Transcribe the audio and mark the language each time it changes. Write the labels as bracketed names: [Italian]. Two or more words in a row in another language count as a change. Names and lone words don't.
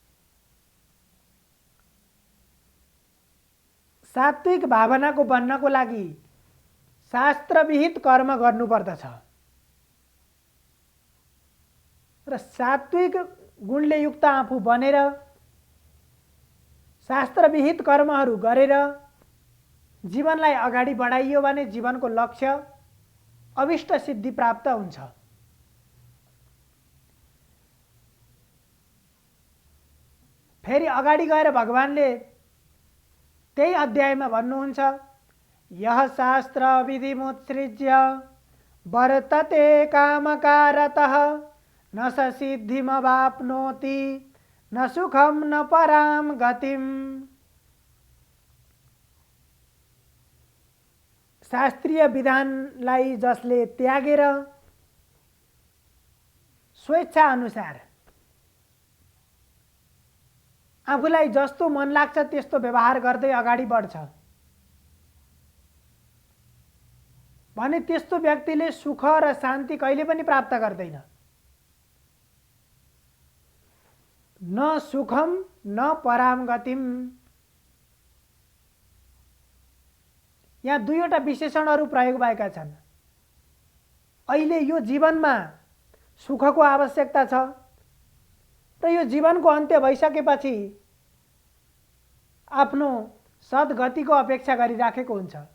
[Nepali] सात्विक भावनाको बन्नको लागि शास्त्रविहित कर्म गर्नुपर्दछ र सात्विक गुणले युक्त आफू बनेर शास्त्रविहित कर्महरू गरेर जीवनलाई अगाडि बढाइयो भने जीवनको लक्ष्य अभिष्ट सिद्धि प्राप्त हुन्छ। फेरि अगाडि गएर भगवानले त्यही अध्यायमा भन्नुहुन्छ, [Sanskrit] यह शास्त्र विधिमुत्सृज्य वर्तते कामकारतः न स सिद्धिमवाप्नोति न सुखम न पराम गतिम। [Nepali] शास्त्रीय विधानलाई जसले त्यागेर स्वेच्छा अनुसार आफूलाई जस्तो मन लाग्छ त्यस्तो व्यवहार गर्दै अगाडि बढ्छ भने त्यस्तो व्यक्तिले सुख र शान्ति कहिले पनि प्राप्त गर्दैन। [Sanskrit] न सुखम न पराम गतिम। [Nepali] यहाँ दुईवटा विशेषणहरू प्रयोग भएका छन्। अहिले यो जीवनमा सुखको आवश्यकता छ र यो जीवनको अन्त्य भइसकेपछि आफ्नो सद्गतिको अपेक्षा गरिराखेको हुन्छ।